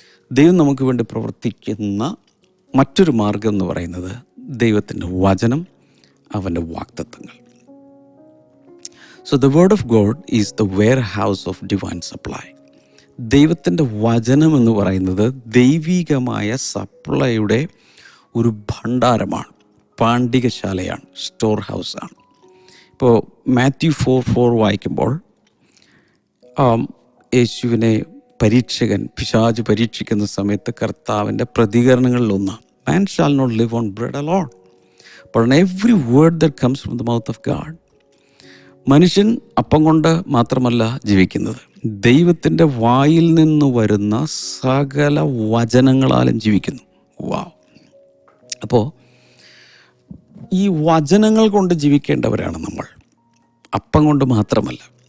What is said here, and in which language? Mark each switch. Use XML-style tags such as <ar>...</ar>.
<ml>ദൈവം നമുക്ക് വേണ്ടി പ്രവർത്തിക്കുന്ന മറ്റൊരു മാർഗം എന്ന് പറയുന്നത് ദൈവത്തിൻ്റെ വചനം, അവൻ്റെ വാഗ്ദത്തങ്ങൾ.</ml> <en>So the word of God is the warehouse of divine supply.</en> <ml>ദൈവത്തിൻ്റെ വചനം എന്ന് പറയുന്നത് ദൈവികമായ സപ്ലൈയുടെ ഒരു ഭണ്ഡാരമാണ്, പാണ്ഡികശാലയാണ്, സ്റ്റോർ ഹൗസാണ്. ഇപ്പോൾ മാത്യു 4:4 വായിക്കുമ്പോൾ യേശുവിനെ പിശാച് പരീക്ഷിക്കുന്ന സമയത്ത് കർത്താവിൻ്റെ പ്രതികരണങ്ങളിലൊന്ന്,</ml> <en>man shall not live on bread alone, but on every word that comes from the mouth of God.</en> <ml>മനുഷ്യൻ അപ്പം കൊണ്ട് മാത്രമല്ല ജീവിക്കുന്നത്, ദൈവത്തിൻ്റെ വായിൽ നിന്ന് വരുന്ന സകല വചനങ്ങളാലും ജീവിക്കുന്നു. വാവ്! അപ്പോൾ ഈ വചനങ്ങൾ കൊണ്ട് ജീവിക്കേണ്ടവരാണ് നമ്മൾ, അപ്പം കൊണ്ട് മാത്രമല്ല.</ml>